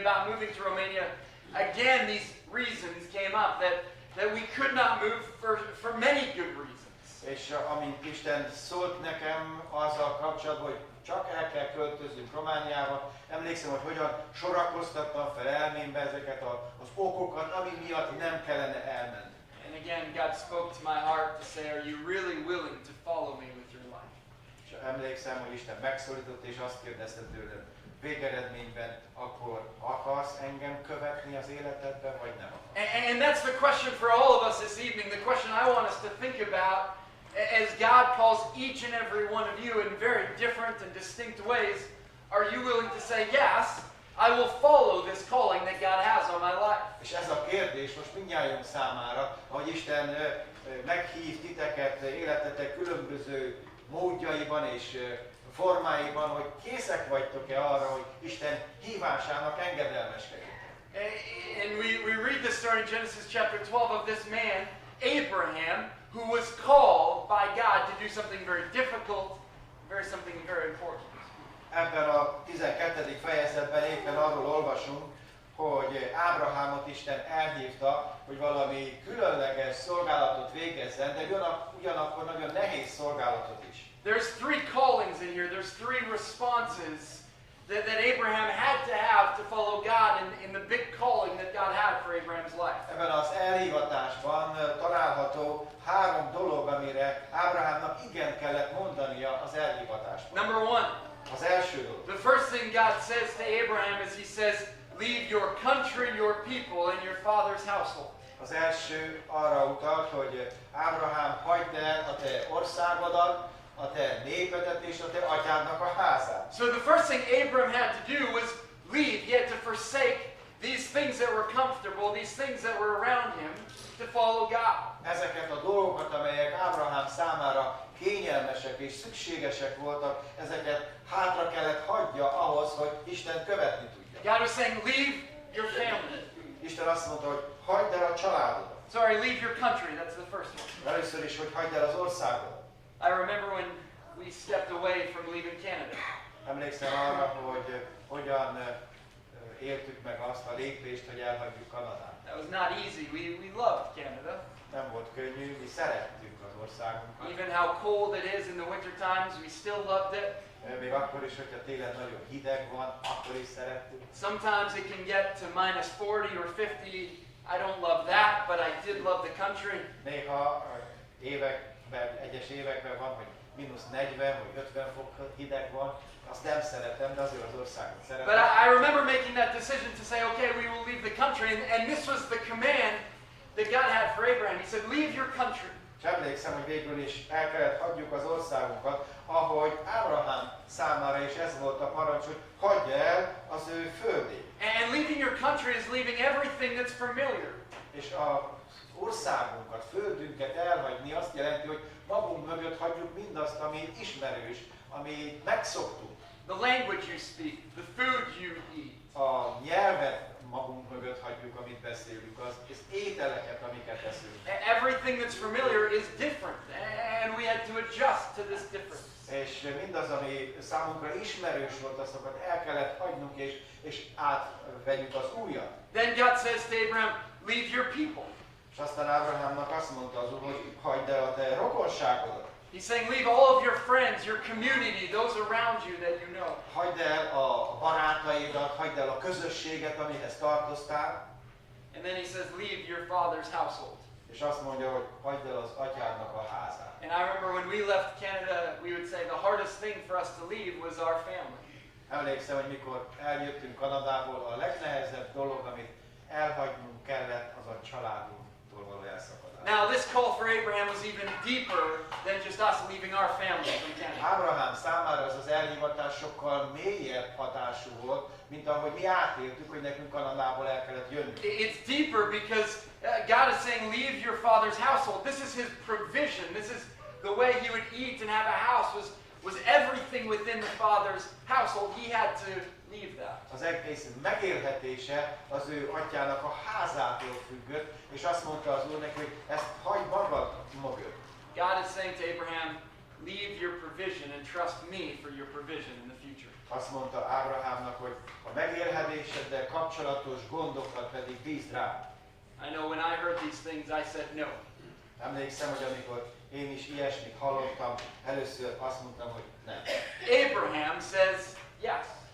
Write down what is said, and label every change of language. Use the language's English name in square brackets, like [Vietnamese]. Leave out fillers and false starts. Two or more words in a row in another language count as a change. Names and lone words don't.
[English] moving to Romania, again these reasons came up that we could not move for many good reasons. [Hungarian] És amint Isten szólt nekem azzal kapcsolatban, hogy csak el kell költöznünk Romániába, emlékszem, hogy hogyan sorakoztattam fel elmémbe ezeket az okokat, ami miatt nem kellene elmenni. [English] And again, God spoke to my heart to say, are you really willing to follow me with your life? [Hungarian] És emlékszem, hogy Isten megszólított, és azt kérdezte tőlem, végeredményben akkor akarsz engem követni az életedben, vagy nem akarsz? [English] And that's the question for all of us this evening, the question I want us to think about as God calls each and every one of you in very different and distinct ways. Are you willing to say, yes, I will follow this calling that God has on my life? [Hungarian] És ez a kérdés most mindnyájunk számára, hogy Isten meghív titeket életetek különböző módjaiban és formáiban, hogy készek vagytok-e arra, hogy Isten hívásának engedelmeskedjetek. [English] And we read the story in Genesis chapter 12 of this man, Abraham, who was called by God to do something very difficult, something very important. [Hungarian] Ebben a 12. fejezetben éppen arról olvasunk, hogy Ábrahámot Isten elhívta, hogy valami különleges szolgálatot végezzen, de ugyanakkor nagyon nehéz szolgálatot is. [English] There's three callings in here. There's three responses that Abraham had to have to follow God in the big calling that God had for Abraham's life. [Hungarian] Ebben az elhívatásban található 3 dolog, amire Ábrahámnak igen kellett mondania az elhívatásban. [English] Number one. [Hungarian] Az első dolog. [English] The first thing God says to Abraham is he says, leave your country, your people, and your father's household. [Hungarian] Az első arra utalt, hogy Ábrahám, hagyd el a te országodat, a te népedet és a te atyádnak a házát. [English] So the first thing Abraham had to do was leave. He had to forsake these things that were comfortable, these things that were around him, to follow God. [Hungarian] Ezeket a dolgokat, amelyek Ábrahám számára kényelmesek és szükségesek voltak, ezeket hátra kellett hagyja ahhoz, hogy Isten követni tudja. [English] God was saying, leave your family. [Hungarian] Isten azt mondta, hogy hagyd el a családodat. [English] Sorry, leave your country. That's the first one. [Hungarian] Először is, hogy hagyd el az országodat. [English] I remember when we stepped away from leaving Canada. [Hungarian] Emlékszem arra, hogy hogyan éltük meg azt a lépést, hogy elhagyjuk Kanadát. [English] That was not easy. We loved Canada. [Hungarian] Nem volt könnyű, mi szerettük az országunkat. [English] Even how cold it is in the winter times, we still loved it. [Hungarian] Még akkor is, hogyha télen nagyon hideg van, akkor is szerettük. [English] Sometimes it can get to minus 40 or 50. I don't love that, but I did love the country. [Hungarian] Néha egyes években van, hogy mínusz 40 vagy 50 fok hideg van, azt nem szeretem, de azért az országot szeretem. [English] But I remember making that decision to say, okay, we will leave the country, and this was the command that God had for Abraham. He said, leave your country. [Hungarian] És emlékszem, hogy végül is el kellett hagyjuk az országunkat, ahogy Ábrahám számára is ez volt a parancs, hogy hagyja el az ő földét. [English] And leaving your country is leaving everything that's familiar. [Hungarian] És az országunkat, földünket elhagyni azt jelenti, hogy magunk mögött hagyjuk mindazt, ami ismerős, ami megszoktuk. [English] The language you speak, the food you eat. [Hungarian] A nyelvet magunk mögött hagyjuk, amit beszélünk, az ételeket, amiket eszünk. [English] Everything that's familiar is different, and we had to adjust to this difference. [Hungarian] És mindaz, ami számunkra ismerős volt, azokat el kellett hagynunk, és átvegyük az újat. [English] Then God says to Abraham, leave your people. [Hungarian] És aztán Ábrahámnak azt mondta az Úr, hogy hagyd el a te rokonságodat. [English] He's saying, leave all of your friends, your community, those around you that you know. [Hungarian] Hagyd el a barátaidat, hagyd el a közösséget, amihez tartoztál. [English] And then he says, leave your father's household. [Hungarian] És azt mondja, hogy hagyd el az atyádnak a házát. [English] And I remember when we left Canada, we would say the hardest thing for us to leave was our family. [Hungarian] Emlékszem, hogy mikor eljöttünk Kanadából, a legnehezebb dolog, amit elhagynunk kellett, az a családunktól való elszakadás. [English] Now this call for Abraham was even deeper than just us leaving our family from Canada. [Hungarian] Ábrahám számára ez az elhívatás sokkal mélyebb hatású volt, mint ahogy mi átéltük, hogy nekünk Kanadából el kellett jönnünk. [English] It's deeper because God is saying, leave your father's household. This is his provision. This is the way he would eat and have a house was everything within the father's household. He had to leave that. [Hungarian] Az egész megélhetése az ő atyának a házától függött, és azt mondta az Úr neki, hogy ezt hagyd magad mögött. [English] God is saying to Abraham, leave your provision and trust me for your provision in the future. [Hungarian] Azt mondta Ábrahámnak, hogy a megélhetéseddel kapcsolatos gondokat pedig bízd rám. [English] I know when I heard these things, I said no. [Hungarian] Emlékszem, hogy amikor én is ilyesmit hallottam, először azt mondtam, hogy nem. [English] Abraham says yes.